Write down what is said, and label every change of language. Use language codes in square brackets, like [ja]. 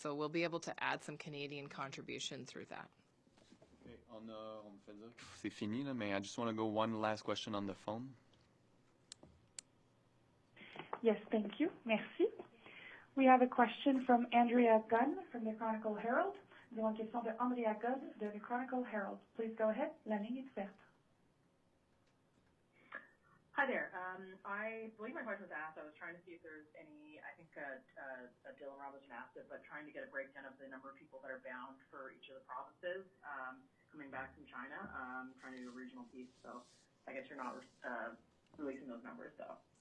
[en] So we'll be able to add some Canadian contribution through that. Okay, [fr] on fait dire que c'est fini, là, mais [en] I just want to go one last question on the phone. Yes, thank you. Merci. We have a question from Andrea Gunn from the Chronicle Herald. [fr] Nous avons une question de Andrea Gunn de the Chronicle Herald. [en] Please go ahead. [fr] La ligne est ouverte. [en] Hi there. I believe my question was asked. I was trying to see if there's any, I think Dylan Robinson asked it, but trying to get a breakdown of the number of people that are bound for each of the provinces coming back from China, trying to do a regional piece. So I guess you're not releasing those numbers, though.